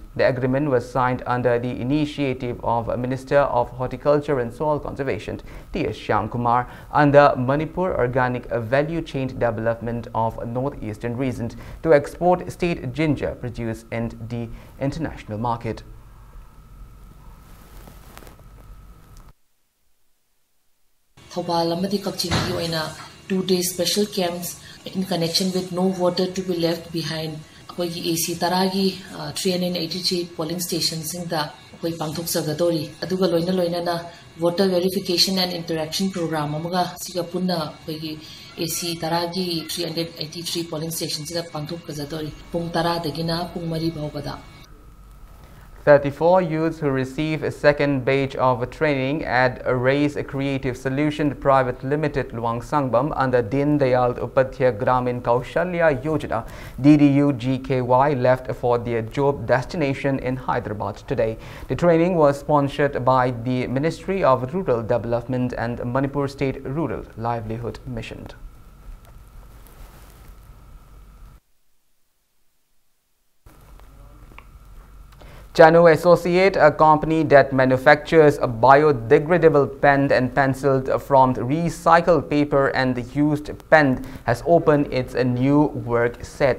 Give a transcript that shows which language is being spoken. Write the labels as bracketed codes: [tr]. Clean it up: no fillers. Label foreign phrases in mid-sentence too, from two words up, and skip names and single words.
[en] The agreement was signed under the initiative of Minister of Horticulture and Soil Conservation, T.S. Shyamkumar, under Manipur Organic Value Chain Development of Northeastern Region to export state ginger produced in the international market. [mni] Thobal amadi Kakchinggi oina [en] 2-day special camps in connection with no voter to be left behind. [mni] Akoigi AC taragi 383 [en] polling stations [mni] singda akoi pangthok sagadori. Aduga loina na [en] voter verification and interaction program [mni] amaga siga punna akoigi AC taragi 383 [en] polling stations [mni] siga pangthok kazadori. Pung tara dagina pung mari bawbada. [en] 34 youths who receive a second batch of training at Race Creative Solution Private Limited Luang Sangbam under Din Dayal Upadhyaya Gramin Kaushalya Yojana DDU-GKY left for their job destination in Hyderabad today. The training was sponsored by the Ministry of Rural Development and Manipur State Rural Livelihood Mission. Chanu Associate, a company that manufactures a biodegradable pen and pencils from recycled paper and used pen, has opened its new work set.